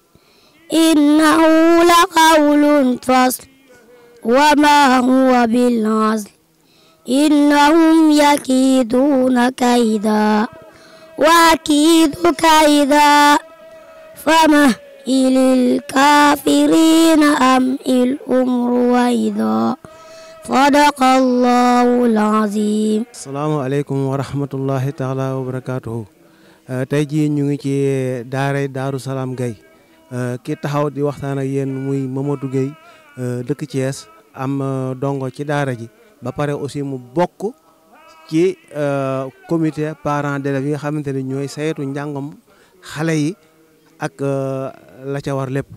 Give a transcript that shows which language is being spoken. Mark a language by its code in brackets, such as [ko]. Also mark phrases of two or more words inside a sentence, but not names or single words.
[ar] إنه لقول فصل وما هو بالعزل إنهم يكيدون كيدا وأكيد كيدا فمهل الكافرين أمهلهم رويدا صدق الله العظيم. السلام عليكم ورحمة الله تعالى وبركاته. [wo] tey jii ñu ngi ci daaray Daaru Salaam Gaye ki taxaw di waxtaan ak yéen muy Mamadou Gueye dëkk Thiès am dongo ci daara ji ba pare aussi mu bokk ci [fr] comité parents d'élèves [wo] yi nga xamante ne ñooy saytu njàngam xale yi ak la ca war lépp.